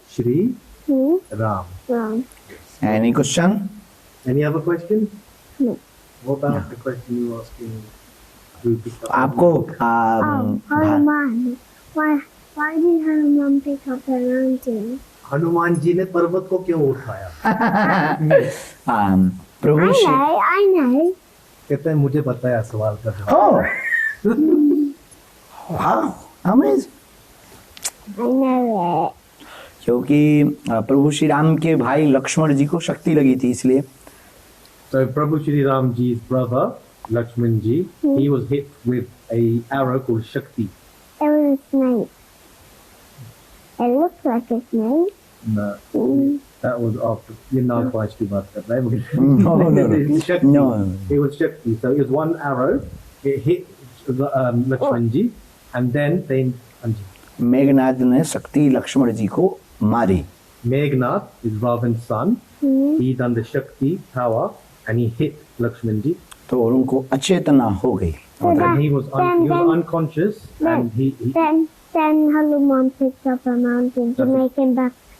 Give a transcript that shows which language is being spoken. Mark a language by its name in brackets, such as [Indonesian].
[Hindi] Shri Ram. Ram. [English] Any question? Any other question? No. What about the question you were asking? Who picked up the [Hindi] आपको [English] Oh, Hanuman. Why did Hanuman pick up the mountain? [Hindi] Hanuman ji ने पर्वत को क्यों उठाया? प्रभु Shri. [English] I know. [Hindi] कहते हैं मुझे पता है सवाल का जवाब. वाह, अमेजिंग. [English] I know it. [Hindi] क्योंकि प्रभु श्री राम के भाई लक्ष्मण जी को शक्ति लगी थी इसलिए. [English] So Prabhu Shri Ram Ji's brother Lakshman ji, he was hit with a arrow called Shakti. It was a snake. It looked like a snake. No, that was after. You're not quite [Hindi] की बात कर रहे हैं. [English] No, no, no. It's Shakti. No. It was Shakti. So it was one arrow. It hit Lakshman ji, and then they. [Hindi] Meghnad ने शक्ति लक्ष्मण जी को मारी. [English] Meghnath is Ravan's son. He done the Shakti power, and he hit Lakshman ji. [Hindi] तो उनको अचेतना हो गई. [English] And he was unconscious, and he Then Hanuman picked up a mountain to make him better.